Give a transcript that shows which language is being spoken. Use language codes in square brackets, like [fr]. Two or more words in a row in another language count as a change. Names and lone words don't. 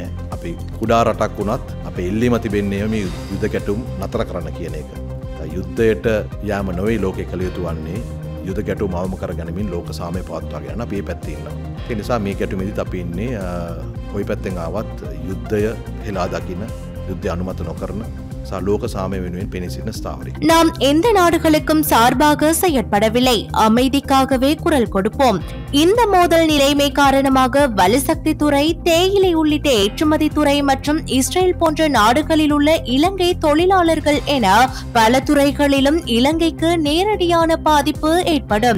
[si] අපි කුඩා රටක් වුණත් අපේ ඉල්ලීම තිබෙන්නේ මේ යුද ගැටුම් නතර කරන්න කියන එක. යුද්ධයට යාම නොවේ ලෝකේ කළ යුතු වන්නේ යුද ගැටුම් අවම කරගැනීමෙන් ලෝක සාමය පවත්වාගෙන යන අපි මේ පැත්තේ ඉන්නවා. ඒ නිසා මේ ගැටුමේදීත් අපි ඉන්නේ කොයි පැත්තෙන් ආවත් යුද්ධය හෙලා දකින්න, යුද්ධය අනුමත නොකරන ලෝක සාමය වෙනුවෙන් පෙනී සිටින ස්ථාවරය. [ta] நாம் எந்த நாடுகளுக்கும் சார்பாக செயற்படவில்லை. அமைதிக்காகவே குரல் கொடுப்போம். இந்த மோதல் நிலைமை காரணமாக வலுசக்தி துறை, தேயிலை உள்ளிட்ட ஏற்றுமதி துறை மற்றும் இஸ்ரேல் போன்ற நாடுகளில் உள்ள இலங்கை தொழிலாளர்கள் என பல துறைகளிலும் இலங்கைக்கு நேரடியான பாதிப்பு ஏற்படும்.